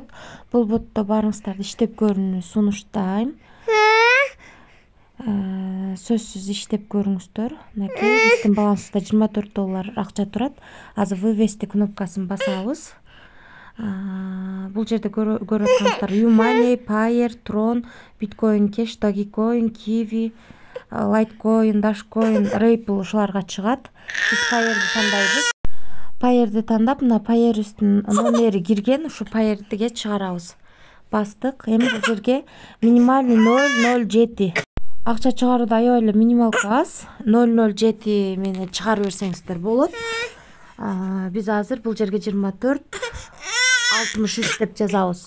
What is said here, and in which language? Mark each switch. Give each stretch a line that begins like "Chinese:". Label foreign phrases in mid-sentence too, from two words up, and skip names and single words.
Kyrgyz: Бул ботто баарыңыздарды иштеп көрүүнү сунуштайм. Сөзсүз иштеп көрүңүздөр. Мынакей биздин балансыбызда $24 акча турат. Азыр вывести кнопкасын басабыз. Бул жерде көрүп аткансыздар YouMoney, Payeer, Tron, Bitcoin Cash, Dogecoin, Kiwi, Litecoin, Dashcoin, Ripple ушуларга чыгат. Биз Payeer'ди тандайбыз. Payeer'ди тандап, мына Payeer'ибиздин номери кирген, ушу Payeer'диге чыгарабыз. Бастык. Эми бул жерге минимальный 007. Акча чыгарууда аябай эле минималка аз. 007 менен чыгарып берсеңиздер болот. Биз азыр бул жерге 24.63 деп жазабыз.